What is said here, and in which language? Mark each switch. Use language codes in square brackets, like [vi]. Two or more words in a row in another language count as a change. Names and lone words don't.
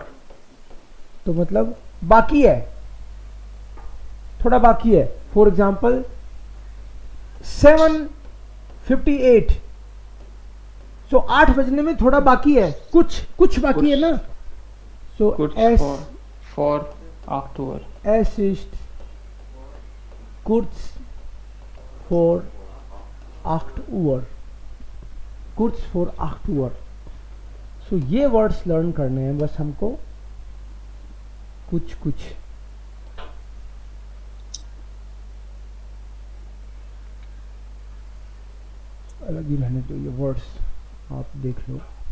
[hi] तो मतलब बाकी है, थोड़ा बाकी है। फॉर एग्जाम्पल 7:58, सो 8 बजने में थोड़ा बाकी है, कुछ बाकी है ना। सो [de] Kurz एस for 8 Uhr. Es ist kurz vor 8 Uhr। kurz vor 8 Uhr। [hi] सो ये [en] words learn [hi] करने हैं बस हमको, कुछ अलग ही रहने दो, ये वर्ड्स आप देख लो।